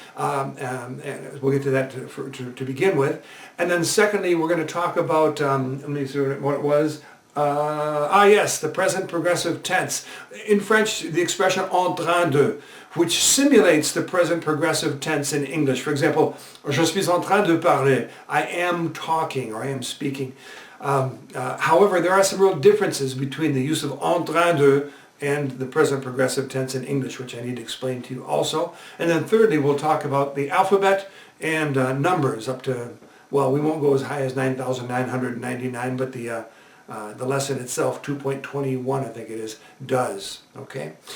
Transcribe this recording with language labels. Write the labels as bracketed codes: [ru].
[en] And we'll get to that to begin with. And then secondly, we're going to talk about, let me see what it was. Yes, the present progressive tense. In French, the expression en train de, which simulates the present progressive tense in English. For example, [fr] je suis en train de parler. [en] I am talking or I am speaking. However, there are some real differences between the use of en train de and the present progressive tense in English, which I need to explain to you also. And then thirdly, we'll talk about the alphabet and numbers up to, well, we won't go as high as 9,999, but the lesson itself, 2.21, I think it is, does. Okay?